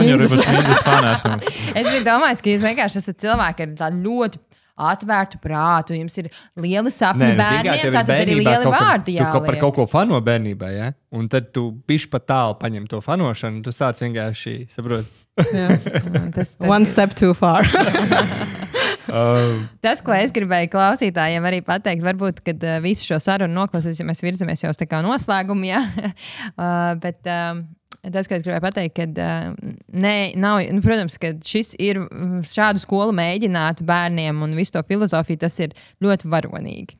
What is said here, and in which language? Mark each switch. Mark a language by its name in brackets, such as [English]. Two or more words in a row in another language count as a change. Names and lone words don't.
[Latvian] nīzes. Es biju domājis, ka jūs vienkārši esat cilvēki ar tādu ļoti atvērtu prātu, jums ir lieli sapņi bērniem, tātad arī lieli vārdi jāliek. Tu par kaut ko fano bērnībā, ja? Un tad tu bišķi pat tālu paņem to fanošanu, tu sāc vienkārši, saprot. [English] One step too far. [Latvian] Tas, ko es gribēju klausītājiem arī pateikt, varbūt, kad visu šo sarunu noklausīs, jo mēs virzamies jau uz tā kā noslēgumu, ja? Bet tas, ko es gribēju pateikt, ka protams, ka šis ir šādu skolu mēģināt bērniem un visu to filozofiju, tas ir ļoti varonīgi.